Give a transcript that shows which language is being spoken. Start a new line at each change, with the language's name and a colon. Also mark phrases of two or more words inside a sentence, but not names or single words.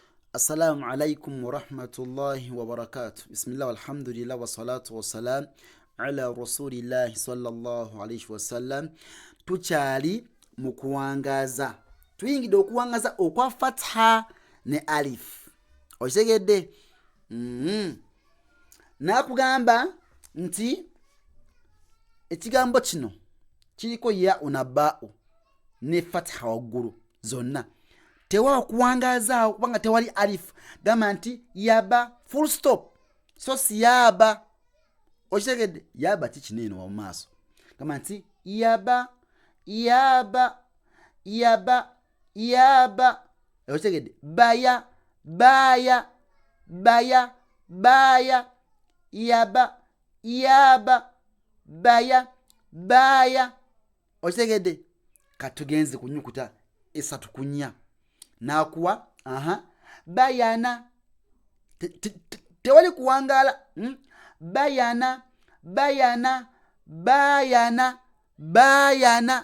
Arabic: السلام عليكم ورحمة الله وبركاته بسم الله والحمد لله والصلاة والسلام على رسول الله صلى الله عليه وسلم.
Ganda: Tukyali mu kuwangaza. Tuyingidde okuwangaza okwa fatha ne alif. Okitegedde? Nakugamba nti ekigambo kino kiriko ya unabao ne fatha waggulu zonna. Tewa kuwangaza kubanga tewali alif. Gamba nti yaba
English: full stop.
Ganda: So si yaba. Okitegedde? Yaba kikineno wa maaso. Gamba nti yaba yaba yaba yaba. Okitegedde? Baya baya baya baya yaba yaba baya baya. Okitegedde? Katugenze ku nnyukuta esatu ku nnya. Nakuwa bayana. Tewali kuwangala. Bayana bayana bayana bayana.